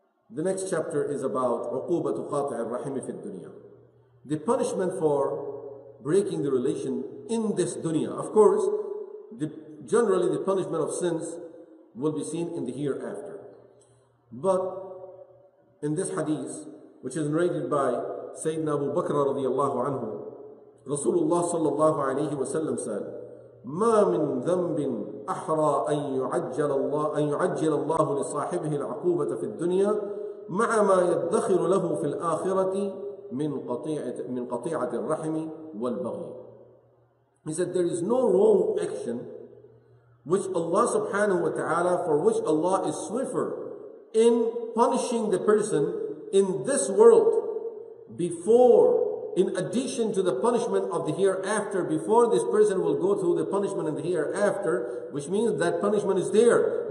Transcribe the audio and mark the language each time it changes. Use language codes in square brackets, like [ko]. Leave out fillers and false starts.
[en] The next chapter is about [ar] عقوبة قاطع الرحم في الدنيا, [en] the punishment for breaking the relation in this dunya. Of course, generally the punishment of sins will be seen in the hereafter. But in this hadith, which is narrated by Sayyidina Abu Bakr radiallahu anhu, Rasulullah sallallahu alayhi wa sallam said, [ar] ما من ذنب أحرى أن يعجل الله لصاحبه العقوبة في الدنيا مع ما يدخر له في الآخرة من قطيعة الرحم والبغي. [en] He said, there is no wrong action which Allah subhanahu wa ta'ala, for which Allah is swifter in punishing the person in this world before, in addition to the punishment of the hereafter, before this person will go through the punishment in the hereafter, which means that punishment is there.